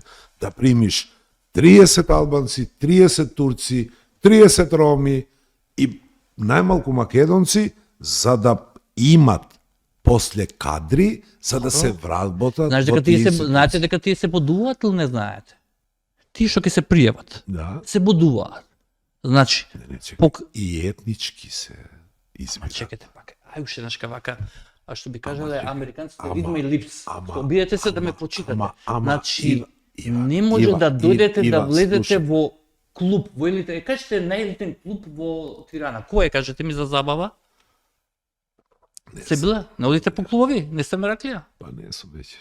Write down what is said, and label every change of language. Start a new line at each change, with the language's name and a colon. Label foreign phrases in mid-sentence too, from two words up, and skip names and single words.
Macedonian: Да примиш 30 албанци, 30 турци, 30 роми и најмалку македонци, за да имат после кадри, за да се вработат. Знаете дека тие се бодуваат или не знаете? Тие што ќе се пријават, се бодуваат. Значи, и етнички се избират. Чекайте пак, ај уште еднаш вака, а што би кажале американците,
English: read my lips,
Macedonian: обидете се да ме прочитате. Значи, не може да дојдете да влезете во клуб, во елитен, кажете најелитен клуб во Тирана. Кој е, кажете ми за забава? Се била? Не одите по клубови? Не сте ме раклија? Па не сум веќе.